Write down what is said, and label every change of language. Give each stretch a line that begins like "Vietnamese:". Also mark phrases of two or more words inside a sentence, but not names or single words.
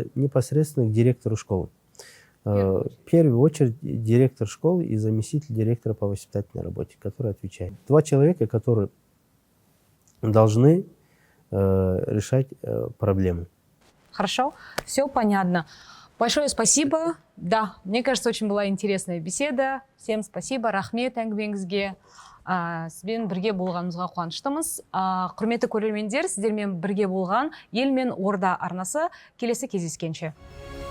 Russian: Непосредственно к директору школы. В первую очередь директор школы и заместитель директора по воспитательной работе, который отвечает. 2 человека, которые должны решать проблемы. Хорошо, все понятно. Большое спасибо. Да, мне кажется, очень была интересная беседа. Всем спасибо.
Kazakh: Рахмет әңгімеңізге. Сізбен бірге болғанымызға қуаныштымыз. Құрметті көрермендер, сіздермен бірге болған Ел мен Орда арнасы келесі кездескенше.